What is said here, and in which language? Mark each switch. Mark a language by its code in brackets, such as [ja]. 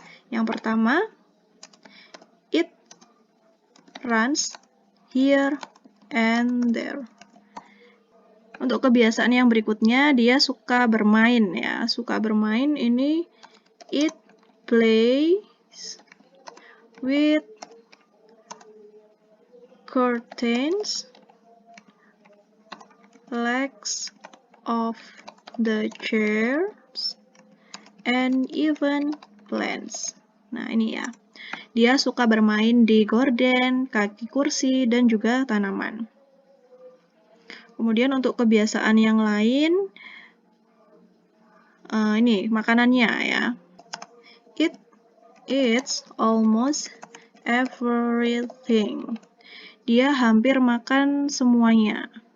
[id] Yang pertama, [en] it runs here and there. [id] Untuk kebiasaan yang berikutnya, dia suka bermain ya. Suka bermain ini [en] it plays with curtains, legs of the chairs, and even plants. [id] Nah, ini ya. Dia suka bermain di gorden, kaki kursi, dan juga tanaman. Kemudian untuk kebiasaan yang lain, ini makanannya ya. [en] It eats almost everything. [id] Dia hampir makan semuanya.